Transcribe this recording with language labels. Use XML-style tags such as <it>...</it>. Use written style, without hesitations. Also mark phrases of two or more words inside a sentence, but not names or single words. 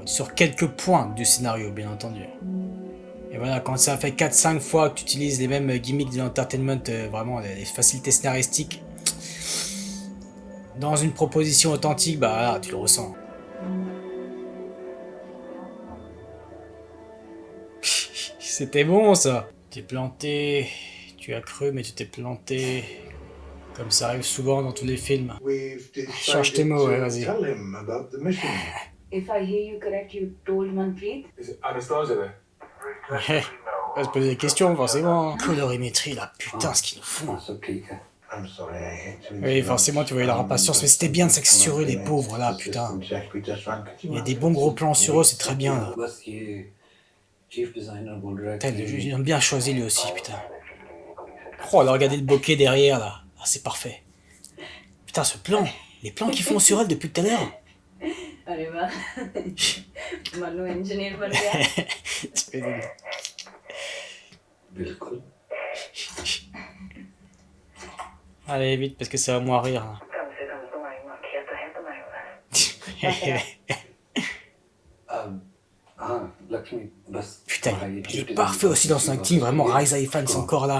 <fr>Sur quelques points du scénario, bien entendu. Et voilà, quand ça fait 4-5 fois que tu utilises les mêmes gimmicks de l'entertainment, vraiment les facilités scénaristiques, dans une proposition authentique, bah là, tu le ressens. C'était bon ça. T'es planté, tu as cru mais tu t'es planté. Comme ça arrive souvent dans tous les films. Change tes mots, ouais, vas-y.</fr> <en>If I hear you correct, you told Manpreet? Is it Anastasia there?</en> <fr>Ouais, on va se poser des questions forcément. Colorimétrie là, putain ce qu'ils nous font. Oui, forcément tu voyais leur impatience, mais c'était bien de s'axer sur eux les pauvres là, putain. Il y a des bons gros plans sur eux, c'est très bien là. Putain, ils ont bien choisi lui aussi, putain. Oh, là, regardez le bokeh derrière là. Ah, c'est parfait. Putain, ce plan, les plans qu'ils font sur elle depuis tout à l'heure.</fr> <hi>अरे वाह मनु इंजीनियर बन गया बिल्कुल</hi> <fr>Allez vite parce que ça va moins rire. Putain, il est parfait aussi dans son acting, vraiment Raisa Ifan c'est encore là.</fr>